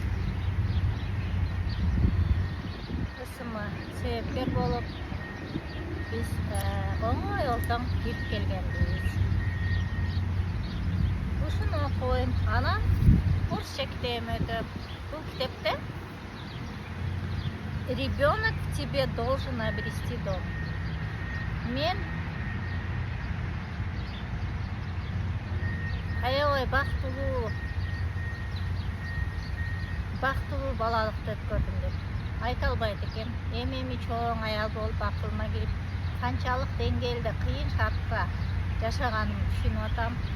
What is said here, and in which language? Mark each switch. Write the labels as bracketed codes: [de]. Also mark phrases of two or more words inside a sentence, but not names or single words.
[ky] Ысымы себепкер болуп, биз оңой жолдон кирип келгенбиз. Ушуну окуйм. Анан орусча китебим өтөп. Бул китепте [ru] ребенок тебе должен обрести дом. [ky] Мен аябай бактылуу балалыкты өткөрдүм деп айта албайт экен. Эми чоң аял болуп акылыма кирип, канчалык деңгээлде кыйын шартта жашаганымды түшүнүп атам.